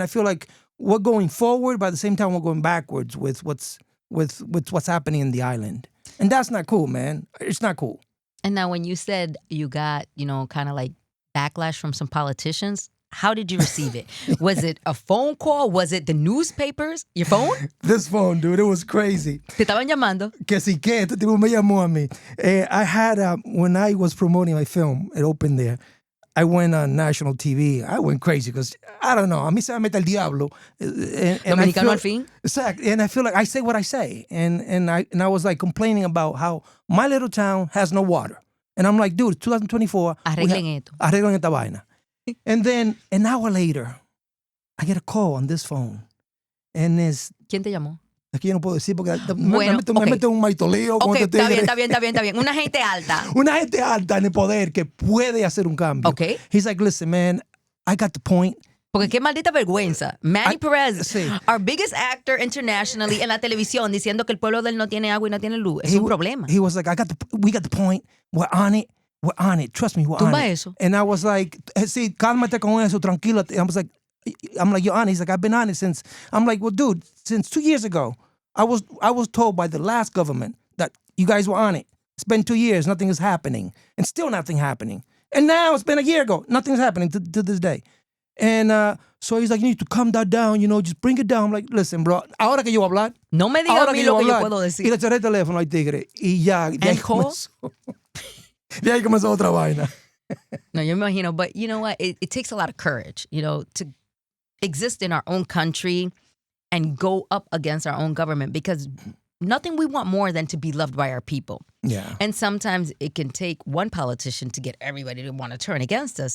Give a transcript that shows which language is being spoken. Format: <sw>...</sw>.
<en>I feel like we're going forward, but at the same time we're going backwards with what's happening in the island, and that's not cool, man. It's not cool. And now, when you said you got, kind of like backlash from some politicians, how did you receive it? Was it a phone call? Was it the newspapers? Your phone? This phone, dude, it was crazy.</en> <es>Te estaban llamando. Que sí que, este tipo me llamó a mí.</es> <en>I had when I was promoting my film, it opened there. I went on national TV. I went crazy because, I don't know,</en> <es>a mí se me mete el diablo. Dominicano al fin.</es> <en>Exactly. And I feel like I say what I say. And I was like complaining about how my little town has no water. And I'm like, dude, 2024.</en> <es>Arreglen esto. Arreglen esta vaina.</es> <en>And then an hour later, I get a call on this phone. And it's...</en> <es>¿Quién te llamó? Aquí yo no puedo decir porque Bueno, me mete un maitoleo. Ok, está bien. Una gente alta. Una gente alta en el poder que puede hacer un cambio. Ok.</es> <en>He's like, listen, man, I got the point.</en> <es>Porque qué maldita vergüenza. Manny Perez,</es> <en>our biggest actor internationally</en> <es>en la televisión, diciendo que el pueblo de él no tiene agua y no tiene luz. Es un problema.</es> <en>He was like, we got the point. We're on it. Trust me, we're on it.</en> <es>Eso.</es> <en>And I was like,</en> <es>sí, cálmate con eso, tranquilo.</es> <en>I'm like, you're on it. He's like, I've been on it since. I'm like, well, dude, since 2 years ago. I was told by the last government that you guys were on it. It's been 2 years, nothing is happening. And still nothing happening. And now it's been a year ago, nothing's happening to this day. And so he's like, you need to calm that down, just bring it down. I'm like, listen, bro,</en> <es>ahora que yo voy a hablar. No me digas a mí lo que yo puedo decir. Y le cerré el teléfono al tigre. Y ya, de ahí comenzó otra vaina. No, yo me imagino.</es> <en>But you know what? It takes a lot of courage, to exist in our own country and go up against our own government, because nothing we want more than to be loved by our people. Yeah. And sometimes it can take one politician to get everybody to want to turn against us.</en>